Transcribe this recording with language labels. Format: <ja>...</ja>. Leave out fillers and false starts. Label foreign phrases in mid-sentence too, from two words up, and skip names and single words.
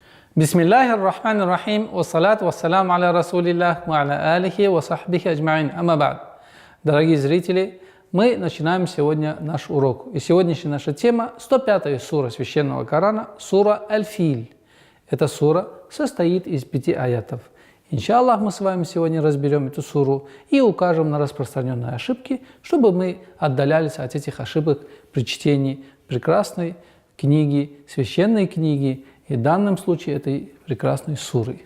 <ar>بسم الله الرحمن الرحيم والصلاة والسلام على رسول الله وعلى آله وصحبه أجمعين أما بعد.</ar> <ru>Дорогие зрители, мы начинаем сегодня наш урок. И сегодняшняя наша тема 105-я сура Священного Корана, сура Аль-Филь. Эта сура состоит из 5 аятов. Иншаллах, мы с вами сегодня разберем эту суру и укажем на распространенные ошибки, чтобы мы отдалялись от этих ошибок при чтении прекрасной книги, священной книги, и в данном случае этой прекрасной суры.</ru>